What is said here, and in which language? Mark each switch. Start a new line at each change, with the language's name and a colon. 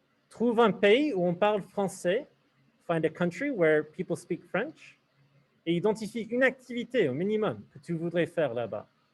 French: Trouve un pays où on parle français.
English: Find a country where people speak French.
French: Et identifie une activité au minimum que tu voudrais faire là-bas.